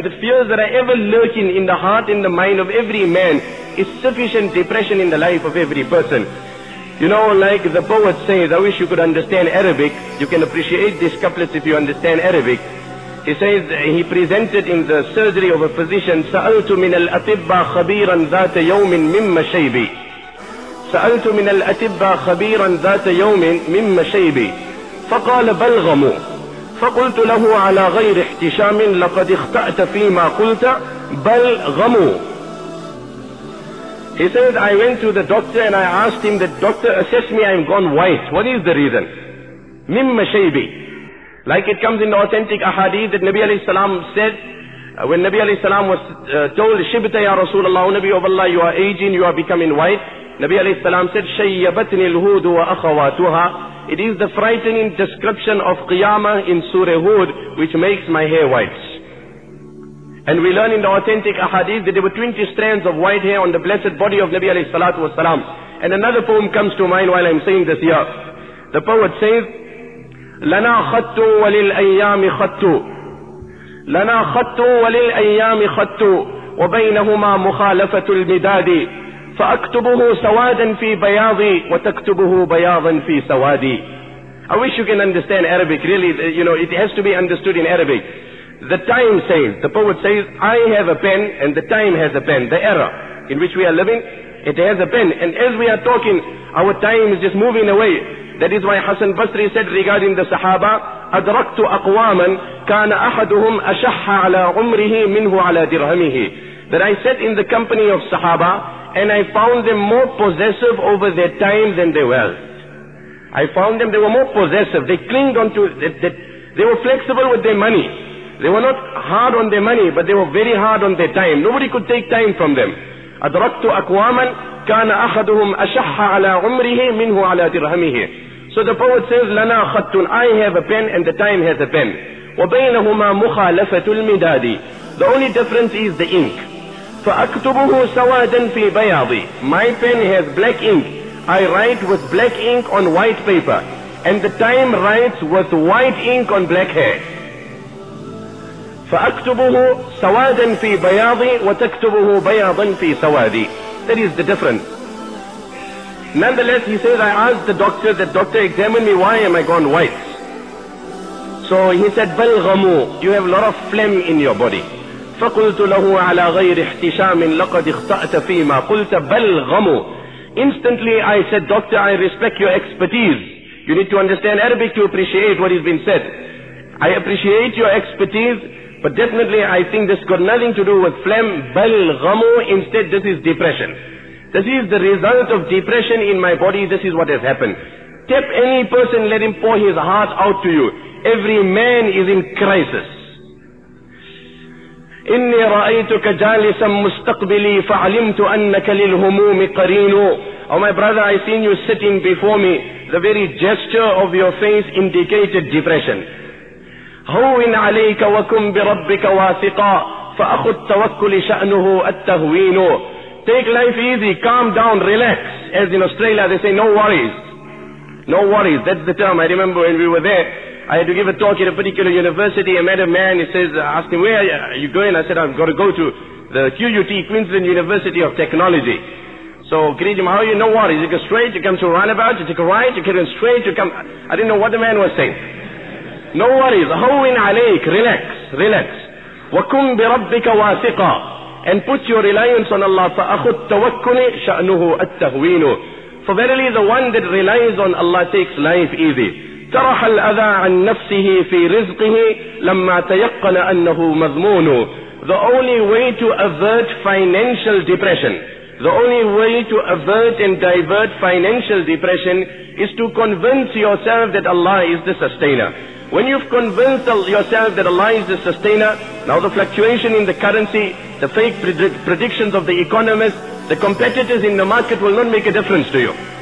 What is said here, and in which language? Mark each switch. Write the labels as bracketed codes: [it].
[en] The fears that are ever lurking in the heart and the mind of every man is sufficient depression in the life of every person. Like the poet says, I wish you could understand Arabic. You can appreciate these couplets if you understand Arabic. He says, he presented in the surgery of a physician, [ar] سألت من الأطباء خبيرا ذات يوم مما شيبي. سألت من الأطباء خبيرا ذات يوم مما شيبي. فقال بلغموا. فقلت له على غير احتشام لقد اخطأت فيما قلت بلغموا. [en] He said, I went to the doctor and I asked him, the doctor assessed me, I'm gone white. What is the reason? [ar] Mimma shaybi. [en] Like it comes in the authentic ahadith that Nabi alayhi salam said, when Nabi alayhi salam was told, [ar] Shibta ya Rasulullah, [en] Nabi of Allah, you are aging, you are becoming white. Nabi alayhi salam said, [ar] Shayyabatni al-hudu wa akhawatuha. [en] It is the frightening description of Qiyamah in Surah Hud, which makes my hair white. And we learn in the authentic ahadith that there were 20 strands of white hair on the blessed body of Nabi alayhi salatu wasalam. And another poem comes to mind while I'm saying this here. The poet says, [ar] لَنَا خَطُّ وَلِلْأَيَّامِ خَطُّ لَنَا خَطُّ وَلِلْأَيَّامِ خَطُّ وَبَيْنَهُمَا مُخَالَفَةُ الْمِدَادِ فَأَكْتُبُهُ سَوَادًا فِي بَيَاضِي وَتَكْتُبُهُ بَيَاضًا فِي سَوَادِي. [en] I wish you can understand Arabic. Really, it has to be understood in Arabic. The time says, the poet says, I have a pen and the time has a pen. The era in which we are living, it has a pen. And as we are talking, our time is just moving away. That is why Hassan Basri said regarding the Sahaba, [ar] أَدْرَكْتُ أَقْوَامًا كَانَ أَحَدُهُمْ أَشَحَّ عَلَىٰ عُمْرِهِ مِنْهُ عَلَىٰ دِرْهَمِهِ. [en] That I sat in the company of Sahaba and I found them more possessive over their time than their wealth. I found them, they were more possessive. They clinged on to, they were flexible with their money. They were not hard on their money, but they were very hard on their time. Nobody could take time from them. [ar] أَدْرَكْتُ أَقْوَامًا كَانَ أَحَدُهُمْ أَشَحَّ عَلَىٰ عُمْرِهِ مِنْهُ عَلَىٰ دِرْهَمِهِ. [en] So the poet says, [ar] لَنَا خَطٌّ, [en] I have a pen and the time has a pen. [ar] وَبَيْنَهُمَا مُخَالَفَةُ الْمِدَادِ. [en] The only difference is the ink. [ar] فَأَكْتُبُهُ سَوَادًا فِي بَيَاضِ. [en] My pen has black ink. I write with black ink on white paper. And the time writes with white ink on black hair. [ar] فأكتبه سوادا في بياضي وتكتبه بياضا في سوادي. [en] That is the difference. Nonetheless, he says, I asked the doctor examined me, why am I gone white? So he said, بلغموا, you have a lot of phlegm in your body. [ar] فقلت له على غير احتشام لقد اخطأت فيما قلت بلغموا. [en] Instantly I said, doctor, I respect your expertise. You need to understand Arabic to appreciate what has been said. I appreciate your expertise. But definitely I think this got nothing to do with phlegm, balghamu, instead this is depression. This is the result of depression in my body, this is what has happened. Tap any person, let him pour his heart out to you. Every man is in crisis. [ar] إني رأيتك جالسا مستقبلي فعلمت أنك للهموم قرين. [en] Oh my brother, I seen you sitting before me. The very gesture of your face indicated depression. [ar] هون عليك وكن بربك واثقا فأخو التوكل شأنه التهوين. [en] Take life easy, calm down, relax. As in Australia they say, no worries. No worries, that's the term. I remember when we were there, I had to give a talk at a particular university. I met a man, he says, asked him, where are you going? I said, I've got to go to the QUT, Queensland University of Technology. So, Kirijim, how are you? No worries. You go straight, you come to a roundabout, you take a right, you get in straight, you come. I didn't know what the man was saying. No worries. [ar] هون عليك, [en] relax. [ar] وكن بربك واثقا. [en] And put your reliance on Allah. [ar] فأخو التوكل شأنه التهوين. [en] For verily the one that relies on Allah takes life easy. [ar] طرح الأذى عن نفسه في رزقه لما تيقن أنه مضمون. [en] The only way to avert financial depression, the only way to avert and divert financial depression is to convince yourself that Allah is the sustainer. When you've convinced yourself that Allah is the sustainer, now the fluctuation in the currency, the fake predictions of the economists, the competitors in the market will not make a difference to you.